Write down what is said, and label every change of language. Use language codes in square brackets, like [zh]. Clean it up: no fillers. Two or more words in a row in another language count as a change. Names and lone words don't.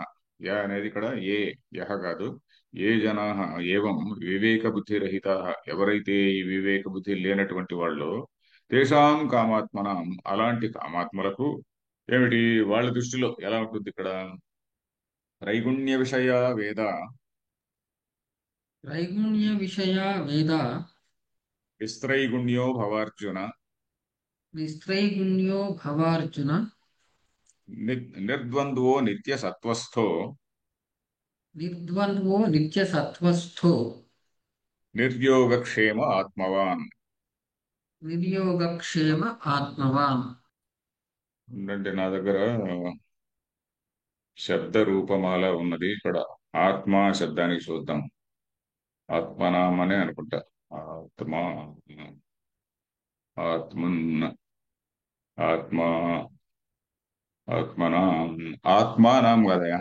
[te] యా అనేది ఇక్కడ ఏ యహ కాదు. [sa] ఏ జనాహ ఏవం వివేక బుద్ధి రహిత, [te] ఎవరైతే ఈ వివేక బుద్ధి లేనటువంటి వాళ్ళు, [sa] తేషాం కామాత్మనాం [te] అలాంటి కామాత్మలకు ఏమిటి వాళ్ళ దృష్టిలో ఎలా ఉంటుంది ఇక్కడ? [sa] త్రైగుణ్య విషయ వేద त्रैगुण्यविषया वेदा విస్త్రైగుణ్యో భవార్జున निस्त्रैगुण्यो भवार्जुन నిర్ద్వంద్వో నిత్య సత్వస్థో निर्द्वन्द्वो नित्यसत्त्वस्थो నిర్యోగక్షేమ ఆత్మవాన్. निर्योगक्षेम आत्मवान्. [te] అంటే నా దగ్గర శబ్ద రూపమాల ఉన్నది. ఇక్కడ ఆత్మ శబ్దానికి చూద్దాం. ఆత్మనాం అనే అనుకుంటా. [sa] ఆత్మ ఆత్మన్ ఆత్మ ఆత్మనాం ఆత్మానాం కదయా.